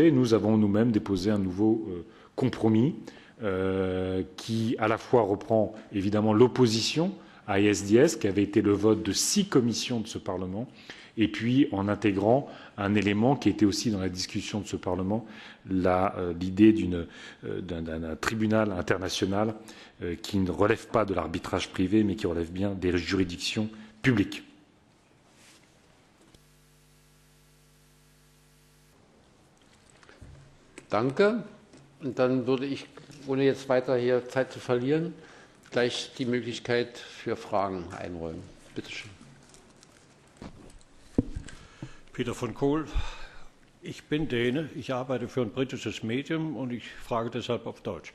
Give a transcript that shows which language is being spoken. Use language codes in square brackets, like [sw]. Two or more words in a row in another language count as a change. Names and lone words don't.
[fr] Nous avons nous-mêmes déposé un nouveau compromis qui à la fois reprend évidemment l'opposition à ISDS, qui avait été le vote de 6 commissions de ce Parlement, et puis en intégrant un élément qui était aussi dans la discussion de ce Parlement, l'idée d'un tribunal international qui ne relève pas de l'arbitrage privé, mais qui relève bien des juridictions publiques. [de] Danke. Und dann würde ich, ohne jetzt weiter hier Zeit zu verlieren, gleich die Möglichkeit für Fragen einräumen. Bitte schön. Peter von Kohl, ich bin Däne, ich arbeite für ein britisches Medium und ich frage deshalb auf Deutsch.